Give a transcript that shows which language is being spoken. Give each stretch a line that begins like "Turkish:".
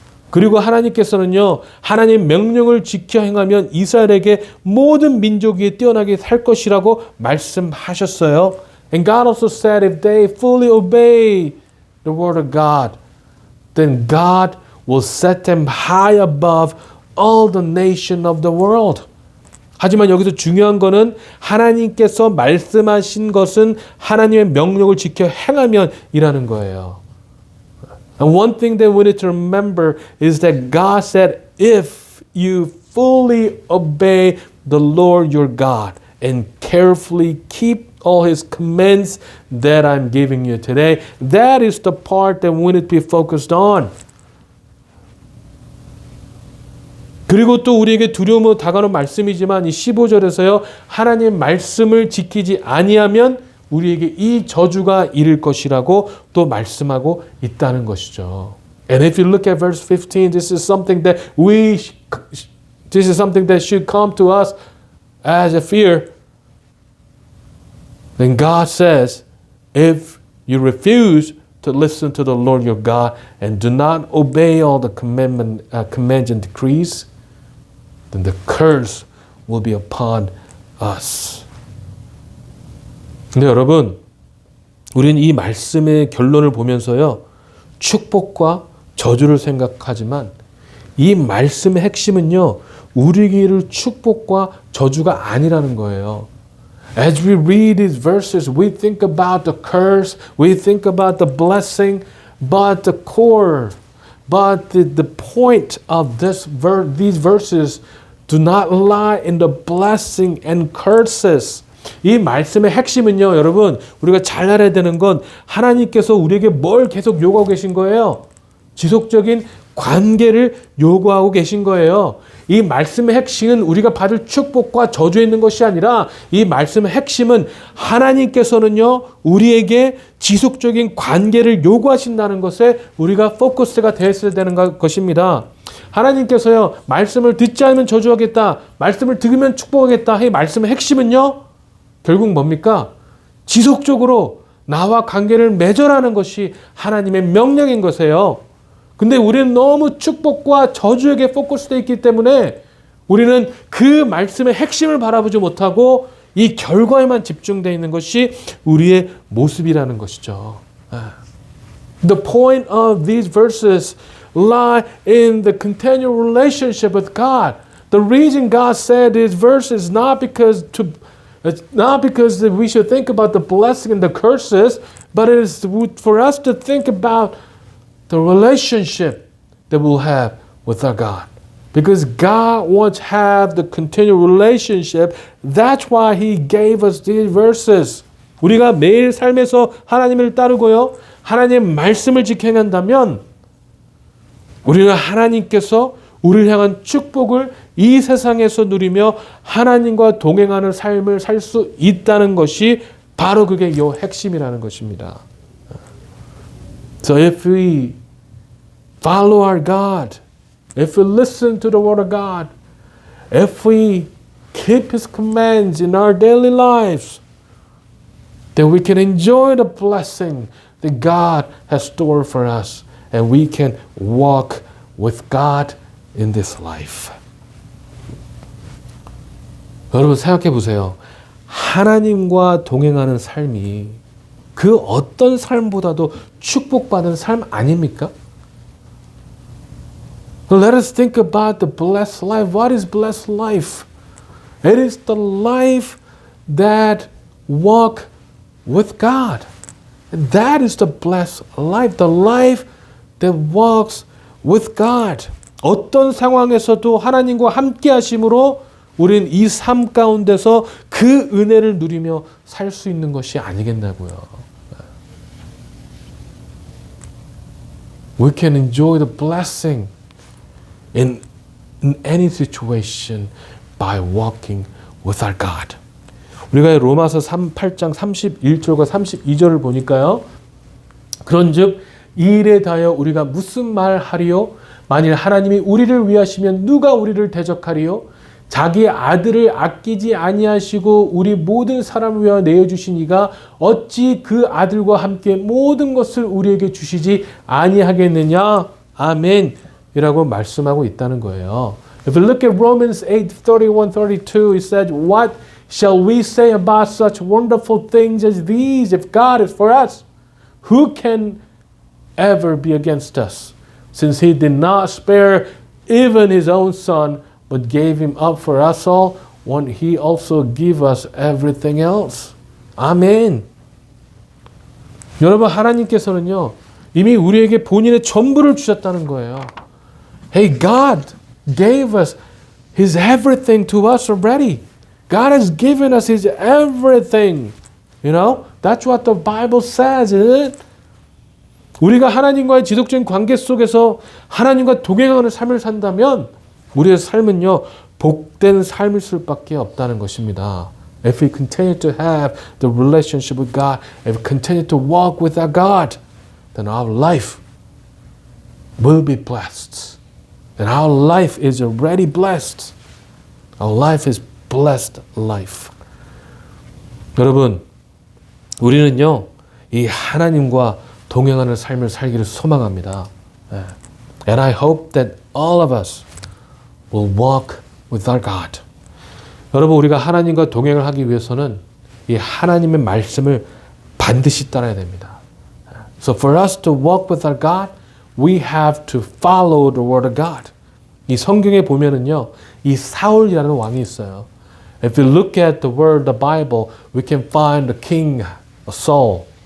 Korean: 그리고 하나님께서는요, 하나님의 명령을 지켜 행하면 이스라엘에게 모든 민족 위에 뛰어나게 살 것이라고 말씀하셨어요.
English: And God also said if they fully obey the word of God, then God will set them high above all the nation of the world.
Korean: 하지만 여기서 중요한 거는 하나님께서 말씀하신 것은 하나님의 명령을 지켜 행하면 이라는 거예요.
English: And one thing that we need to remember is that God said, if you fully obey the Lord your God and carefully keep all his commands that I'm giving you today, that is the part that we need to be focused on.
Korean: 그리고 또 우리에게 두려움으로 다가오는 말씀이지만 이 15절에서요. 하나님 말씀을 지키지 아니하면 우리에게 이 저주가 이를 것이라고 또 말씀하고 있다는 것이죠.
English: And if you look at verse 15, this is something that should come to us as a fear. Then God says, if you refuse to listen to the Lord your God and do not obey all the commands and decrees, then the curse will be upon us.
Korean: 근데 여러분, 우리는 이 말씀의 결론을 보면서요, 축복과 저주를 생각하지만 이 말씀의 핵심은요, 우리에게 축복과 저주가 아니라는 거예요.
English: As we read these verses, we think about the curse, we think about the blessing, but the core, but the point of these verses do not lie in the blessing and curses.
Korean: 이 말씀의 핵심은요, 여러분, 우리가 잘 알아야 되는 건 하나님께서 우리에게 뭘 계속 요구하고 계신 거예요? 지속적인 관계를 요구하고 계신 거예요. 이 말씀의 핵심은 우리가 받을 축복과 저주에 있는 것이 아니라 이 말씀의 핵심은 하나님께서는요, 우리에게 지속적인 관계를 요구하신다는 것에 우리가 포커스가 되었어야 되는 것입니다. 하나님께서요, 말씀을 듣지 않으면 저주하겠다, 말씀을 들으면 축복하겠다. 이 말씀의 핵심은요, 결국 뭡니까? 지속적으로 나와 관계를 맺어라는 것이 하나님의 명령인 것이에요. 근데 우리는 너무 축복과 저주에게 포커스되어 있기 때문에 우리는 그 말씀의 핵심을 바라보지 못하고 이 결과에만 집중되어 있는 것이 우리의 모습이라는 것이죠.
English: The point of these verses lie in the continual relationship with God. The reason God said these verses not because we should think about the blessing and the curses, but it is for us to think about the relationship that we'll have with our God. Because God wants to have the continual relationship. That's why He gave us these verses.
Korean: 우리가 매일 삶에서 하나님을 따르고요, 하나님의 말씀을 지켜낸다면 우리는 하나님께서 우리를 향한 축복을 이 세상에서 누리며 하나님과 동행하는 삶을 살 수 있다는 것이 바로 그게 이 핵심이라는 것입니다.
English: So if we follow our God, if we listen to the Word of God, if we keep His commands in our daily lives, then we can enjoy the blessing that God has stored for us, and we can walk with God in this life.
Korean: 여러분 생각해 보세요. 하나님과 동행하는 삶이 그 어떤 삶보다도 축복받은 삶 아닙니까?
English: Let us think about the blessed life. What is blessed life? It is the life that walk with God. And that is the blessed life. The life that walks with God.
Korean: 어떤 상황에서도 하나님과 함께 하심으로 우리는 이 삶 가운데서 그 은혜를 누리며 살 수 있는 것이 아니겠냐고요.
English: We can enjoy the blessing in any situation by walking with our God.
Korean: 우리가 로마서 8장 31절과 32절을 보니까요. 그런즉 이 일에 대하여 우리가 무슨 말 하리요? 만일 하나님이 우리를 위하시면 누가 우리를 대적하리요? 자기 아들을 아끼지 아니하시고 우리 모든 사람을 위하여 내어주신 이가 어찌 그 아들과 함께 모든 것을 우리에게 주시지 아니하겠느냐? 아멘. 이라고 말씀하고 있다는 거예요.
English: If you look at Romans 8:31-32, it said, What shall we say about such wonderful things as these? If God is for us, who can ever be against us? Since He did not spare even His own Son, but gave Him up for us all, won't He also give us everything else?
Korean: 아멘. 여러분, 하나님께서는요, 이미 우리에게 본인의 전부를 주셨다는 거예요.
English: Hey, God gave us His everything to us already. God has given us His everything. You know? That's what the Bible says, isn't it?
Korean: 우리가 하나님과의 지속적인 관계 속에서 하나님과 동행하는 삶을 산다면 우리의 삶은요, 복된 삶일 수밖에 없다는 것입니다.
English: If we continue to have the relationship with God, if we continue to walk with our God, then our life will be blessed. And our life is already blessed. Our life is blessed life.
Korean: 여러분, 우리는요, 이 하나님과 동행하는 삶을 살기를 소망합니다.
English: And I hope that all of us will walk with our God.
Korean: 여러분, 우리가 하나님과 동행을 하기 위해서는 이 하나님의 말씀을 반드시 따라야 됩니다.
English: So for us to walk with our God, we have to follow the word of God.
Korean: 이 성경에 보면은요, 이 사울이라는 왕이 있어요.
English: If you look at the word, the Bible, we can find the king Saul.